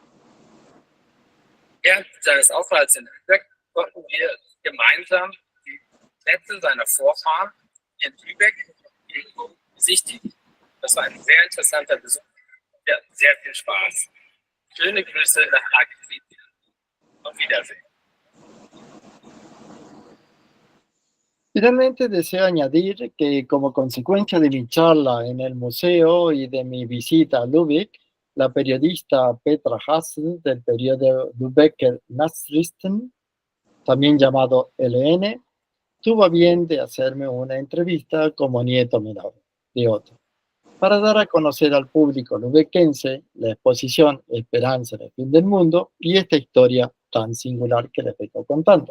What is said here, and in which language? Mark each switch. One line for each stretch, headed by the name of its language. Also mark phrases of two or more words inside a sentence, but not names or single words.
German: Während seines Aufenthalts in Lübeck konnten wir gemeinsam die Plätze seiner Vorfahren in Lübeck besichtigen. Das war ein sehr interessanter Besuch. Wir hatten sehr viel Spaß. Schöne Grüße nach Argentinien. Auf Wiedersehen.
Spanish: Finalmente deseo añadir que como consecuencia de mi charla en el museo y de mi visita a Lübeck, la periodista Petra Hassel del periódico Lübecker Nachrichten, también llamado LN, tuvo a bien de hacerme una entrevista como nieto menor de Otto, para dar a conocer al público lubequense la exposición Esperanza en el fin del mundo y esta historia tan singular que les vengo contando.